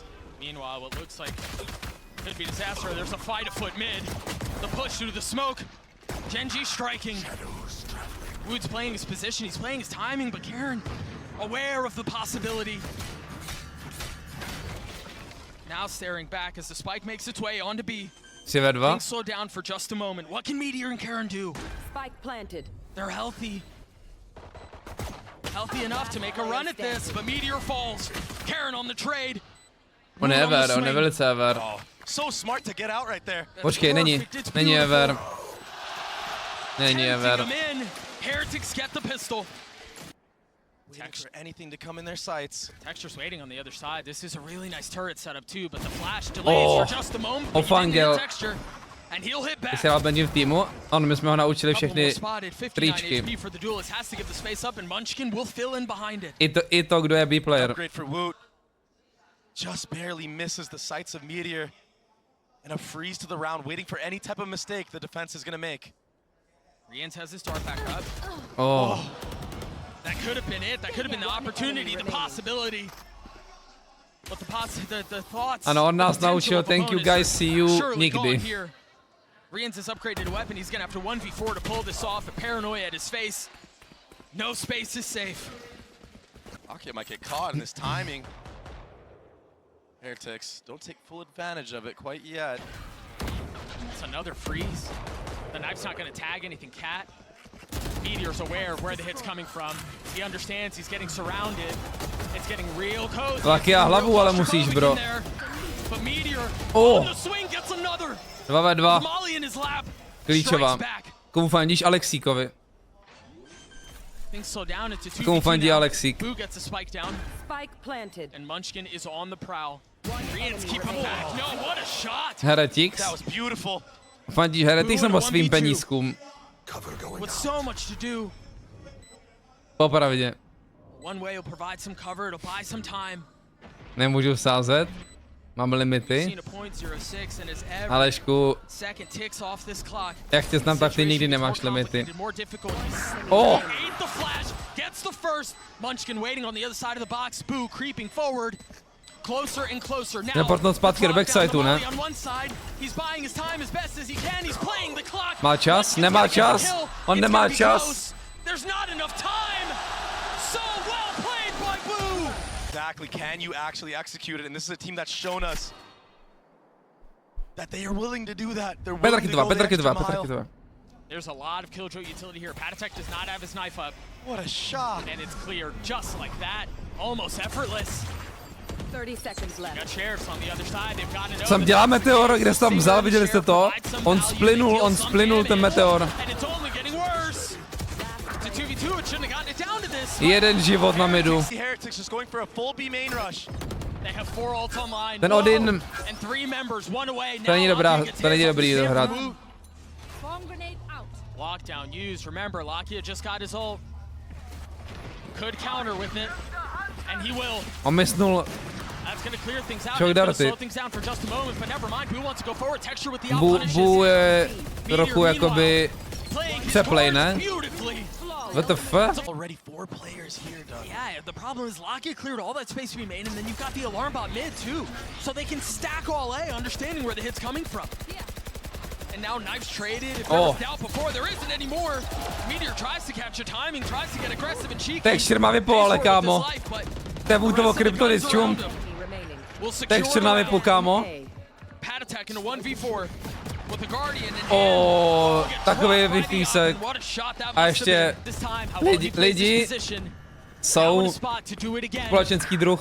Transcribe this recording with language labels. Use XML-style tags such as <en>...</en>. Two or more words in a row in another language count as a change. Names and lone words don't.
<en>Meanwhile, what looks like could be disaster. There's a fight afoot mid. The push through the smoke. Genji striking. Wood's playing his position, he's playing his timing, but Karen aware of the possibility. Now staring back as the spike makes its way onto B.</en> <cs>Si ve 2.</cs> <en>Things slow down for just a moment. What can Meteor and Karen do? Spike planted. They're healthy. Healthy enough to make a run at this, but Meteor falls. Karen on the trade.</en> <cs>On je ever, on je velice ever.</cs> <en>Oh, so smart to get out right there.</en> <cs>Počkej, není ever. Není ever.</cs> <en>Heretics get the pistol. Waiting for anything to come in their sights. Texture's waiting on the other side. This is a really nice turret setup too, but the flash delays for just a moment. Fangel. And he'll hit back.</en> <cs>Vysílal Benji v týmu. Ano, my jsme ho naučili všechny tričky. I to, kdo je B-player.</cs> <en>Upgrade for Woot. Just barely misses the sights of Meteor. And a freeze to the round, waiting for any type of mistake the defense is gonna make. Rians has his dart back up. Oh. That could have been it. That could have been the opportunity, the possibility. But the thoughts.</en> <cs>Ano, on nás naučil,</cs> <en>thank you guys, see you nikdy.</en> <cs>Rians has upgraded a weapon. He's gonna have to 1v4 to pull this off. A paranoia at his face. No space is safe. Rocket might get caught in this timing. Heretics don't take full advantage of it quite yet. It's another freeze. The knife's not gonna tag anything, Cat. Meteor's aware of where the hit's coming from. He understands he's getting surrounded. It's getting real cozy. Taky já hlavu, ale musíš, bro.</cs> <en>But Meteor Oh. on the swing gets another. 2v2. Molly in his lap.</en> <cs>Klíčová. Komu fandíš? Alexíkovi.</cs> <en>Things slow down into 2v2</en> <cs>Komu fandí</cs> <en>now.</en> <cs>Alexík?</cs> <en>Boo gets a spike down. Spike planted. And Munchkin is on the prowl. Rians keep him back. No, what a shot. Heretics. That was beautiful.</en> <cs>Fandíš Heretics nebo svým penízkům?</cs> <en>With so much to do.</en> <cs>Popravdě.</cs> <en>One way will provide some cover, it'll buy some time.</en> <cs>Nemůžu sázet. Mám limity. Alešku, jak tě znám, tak ty nikdy nemáš limity.</cs> <en>Oh!</en> <cs>Reportnout zpátky do backsidu, ne? Má čas? Nemá čas? On nemá čas.</cs> <en>Exactly. Can you actually execute it? And this is a team that's shown us that they are willing to do that. They're willing to go the extra mile. There's a lot of killjoy utility here. Patatek does not have his knife up. What a shot. And it's clear just like that. Almost effortless. 30 seconds left. Got sheriffs on the other side. They've got an</en> <cs>Sam dělá meteor, kde jsi tam vzal, viděli jste to? On splynul ten meteor.</cs> <en>And it's only getting worse. To 2v2, it shouldn't have gotten it down to this.</en> <cs>Jeden život na midu.</cs> <en>Heretics is going for a full B main rush. They have 4 ults online.</en> <cs>Ten Odin.</cs> <en>And 3 members, 1 away.</en> <cs>To není dobrá, to není dobrý dohrát.</cs> <en>Lockdown used. Remember, Lakia just got his ult. Could counter with it. And he will.</en> <cs>On misnul.</cs> <en>That's going to clear things out.</en> <cs>Shock darty.</cs> <en>Slow things down for just a moment, but never mind. Who wants to go forward? Texture with the out punishes.</en> <cs>Bu je trochu jakoby přeplay, ne?</cs> <en>What the fuck? Already 4 players here, Doug. Yeah, the problem is Lakia cleared all that space to be made, and then you've got the alarm bot mid too. So they can stack all A, understanding where the hit's coming from. And now knives traded. If there was doubt before, there isn't anymore. Meteor tries to capture timing, tries to get aggressive and cheeky.</en> <cs>Texture má vypol, ale kámo. To je vůtovo kryptonit, čum. Texture má vypol, kámo.</cs> <en>Patatek in a 1v4.</en> <cs>Takový vypísek. A ještě lidi jsou společenský druh.</cs>